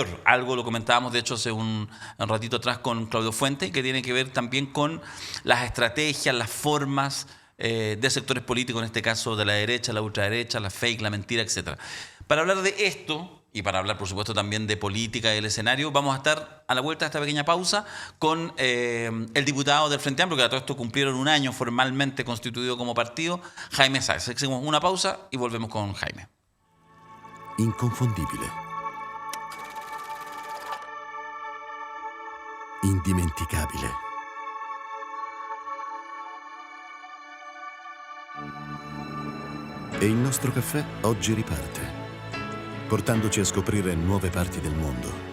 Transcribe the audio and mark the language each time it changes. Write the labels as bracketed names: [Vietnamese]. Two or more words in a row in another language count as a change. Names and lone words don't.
[Spanish] Algo lo comentábamos, de hecho, hace un ratito atrás con Claudio Fuente, que tiene que ver también con las estrategias, las formas de sectores políticos, en este caso de la derecha, la ultraderecha, la fake, la mentira, etc. Para hablar de esto, y para hablar, por supuesto, también de política y del escenario, vamos a estar a la vuelta de esta pequeña pausa con el diputado del Frente Amplio, que a todo esto cumplieron un año formalmente constituido como partido, Jaime Sáez. Hacemos una pausa y volvemos con Jaime. [Italian] Inconfondibile. Indimenticabile. E il nostro caffè oggi riparte, portandoci a scoprire nuove parti del mondo.